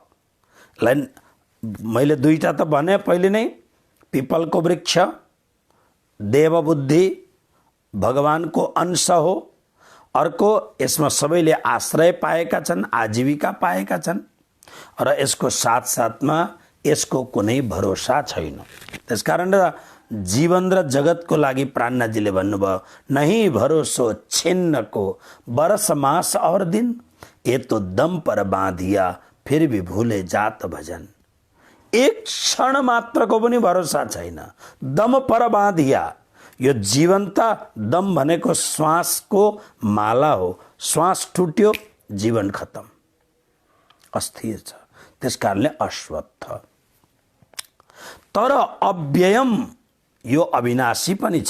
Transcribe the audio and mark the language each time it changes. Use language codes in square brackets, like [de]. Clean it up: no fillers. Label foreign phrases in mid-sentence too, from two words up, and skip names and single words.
[ne] मैले दुईटा त भने पहिले नै, पिपलको वृक्ष देवबुद्धि भगवानको अंश हो, अर्को यसमा सबैले आश्रय पाएका छन्, आजीविका पाएका छन्, र यसको साथसाथमा यसको कुनै भरोसा छैन। त्यसकारण जीवन र जगतको लागि प्राणनाजीले भन्नुभयो, [hi] नहीं भरोसो छिन्न को बरस मास और दिन, ये तो दम पर बाँधिया फिर भी भूले जात भजन। [ne] एक क्षण मात्रको पनि भरोसा छैन, [hi] दम पर बाँधिया। [ne] यो जीवन त दम भनेको श्वासको माला हो, श्वास टुट्यो जीवन खत्म, अस्थिर छ। त्यसकारणले अश्वत्थ। तर अव्ययम यो अविनाशी पनि छ।